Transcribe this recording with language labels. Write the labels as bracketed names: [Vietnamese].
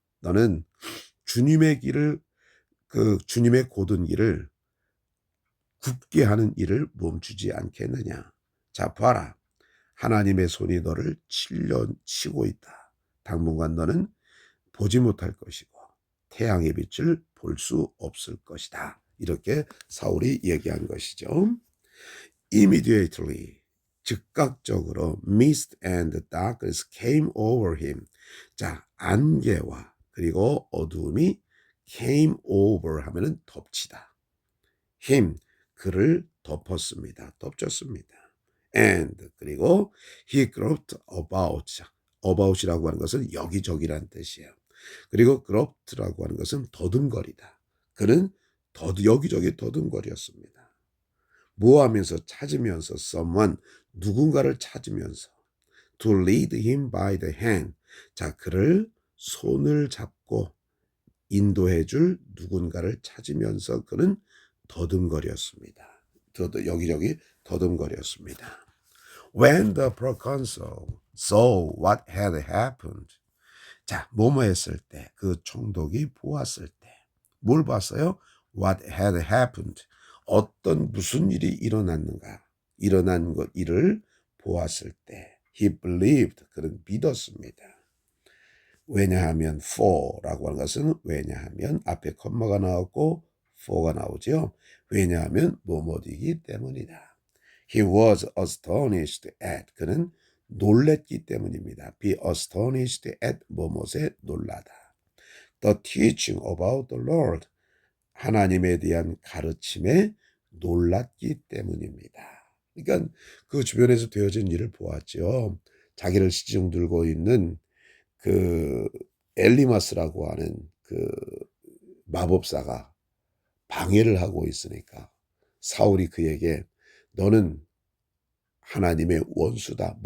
[Korean] 너는 주님의 길을 주님의 곧은 길을 굽게 하는 일을 멈추지 않겠느냐. 자, 봐라. 하나님의 손이 너를 치고 있다. 당분간 너는 보지 못할 것이고 태양의 빛을 볼 수 없을 것이다. 이렇게 사울이 얘기한 것이죠. [English] Immediately, 즉각적으로 mist and darkness came over him. [Korean] 자, 안개와 그리고 어두움이 came over 하면은 덮치다. him, 그를 덮었습니다. 덮쳤습니다. [English] And, 그리고 he groped about. [Korean] about이라고 하는 것은 여기저기란 뜻이에요. 그리고 groped라고 하는 것은 더듬거리다. 그는 여기저기 더듬거렸습니다. 뭐 하면서? 찾으면서. someone, 누군가를 찾으면서. [English] to lead him by the hand. [Korean] 자, 그를 손을 잡고 인도해 줄 누군가를 찾으면서 그는 더듬거렸습니다. 여기저기 더듬거렸습니다. [English] When the proconsul saw what had happened. [Korean] 자, 뭐뭐 했을 때, 그 총독이 보았을 때. 뭘 봤어요? What had happened. 무슨 일이 일어났는가. 일어난 일을 보았을 때. He believed. 그는 믿었습니다. 왜냐하면 for라고 하는 것은 왜냐하면 앞에 컴마가 나왔고 for가 나오죠. 왜냐하면 뭐뭐이기 때문이다. [English] He was astonished at. [Korean] 그는 놀랬기 때문입니다. [English] Be astonished at 뭐뭐에 놀라다. The teaching about the Lord. [Korean] 하나님에 대한 가르침에 놀랐기 때문입니다. 그러니까 그 주변에서 되어진 일을 보았죠. 자기를 시중 들고 있는 그 엘리마스라고 하는 그 마법사가 방해를 하고 있으니까 사울이 그에게 너는 하나님의 원수다.